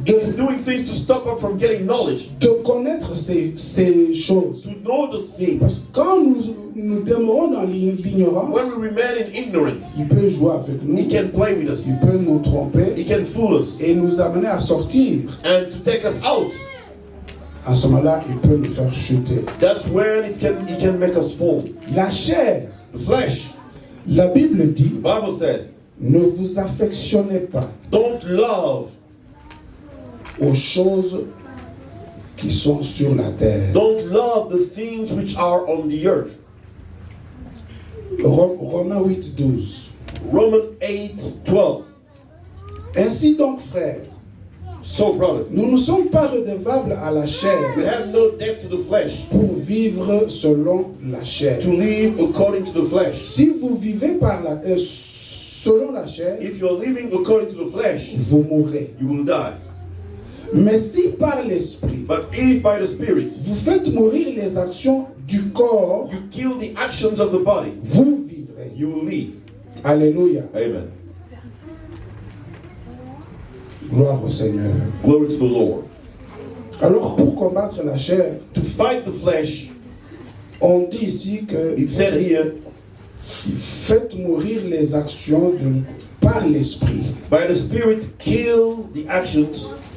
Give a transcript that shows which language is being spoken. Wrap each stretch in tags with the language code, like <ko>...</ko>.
<en>he's doing things to stop us from getting knowledge,</en> <fr>de connaître ces choses.</fr> <en>to know the things.</en> <fr>Parce que quand nous demeurons dans l'ignorance,</fr> <en>When we remain in ignorance,</en> <fr>il peut jouer avec nous,</fr> <en>he can play with us.</en> <fr>il peut nous tromper</fr> <en>He can fool us</en> <fr>et nous amener à sortir.</fr> <en>and to take us out.</en> <fr>À ce moment-là, il peut nous faire chuter.</fr> <en>That's when he can make us fall.</en> <fr>La chair,</fr> <en>The flesh.</en> <fr>la Bible dit,</fr> <en>The Bible says,</en> <fr>ne vous affectionnez pas</fr> <en>don't love,</en> <fr>aux choses qui sont sur la terre.</fr> <en>don't love the things which are on the earth.</en> <fr>Romains 8, 12.</fr> <en>Romans 8:12.</en> <fr>Ainsi donc, frères,</fr> <en>So, brother,</en> <fr>nous ne sommes pas redevables à la chair</fr> <en>we have no debt to the flesh</en> <fr>pour vivre selon la chair.</fr> <en>to live according to the flesh.</en> <fr>Si vous vivez selon la chair,</fr> <en>If you're living according to the flesh,</en> <fr>vous mourrez.</fr> <en>you will die.</en> <fr>Mais si par l'esprit,</fr> <en>But if by the Spirit</en> <fr>vous faites mourir les actions du corps,</fr> <en>you kill the actions of the body,</en> <fr>vous vivrez.</fr> <en>you will live.</en> <fr>Alléluia.</fr> <en>Amen.</en> <fr>Gloire au Seigneur.</fr> <en>Glory to the Lord.</en> <fr>Alors pour combattre la chair,</fr> <en>To fight the flesh,</en> <fr>on dit ici que</fr> <en>it said here,</en> <fr>faites mourir les actions par l'esprit.</fr> <en>by the Spirit, kill the actions</en>